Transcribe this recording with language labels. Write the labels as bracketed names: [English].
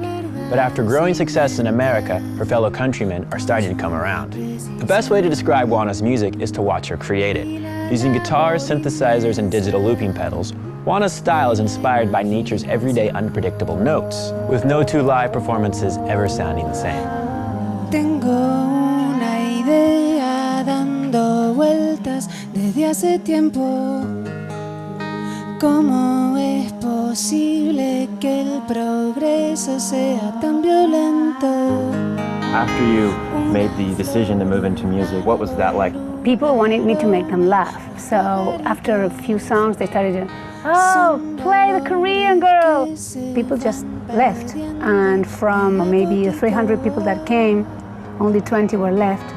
[English] But after growing success in America, her fellow countrymen are starting to come around. The best way to describe Juana's music is to watch her create it. Using guitars, synthesizers, and digital looping pedals, Juana's style is inspired by nature's everyday unpredictable notes, with no two live performances ever sounding the same. [Spanish] Tengo una idea dando vueltas desde hace tiempo. ¿Cómo es posible que el progreso sea tan violento? [English] After you made the decision to move into music, what was that like? People wanted me to make them laugh, so after a few songs they started to, oh, play the Korean girl. People just left, and from maybe 300 people that came, only 20 were left.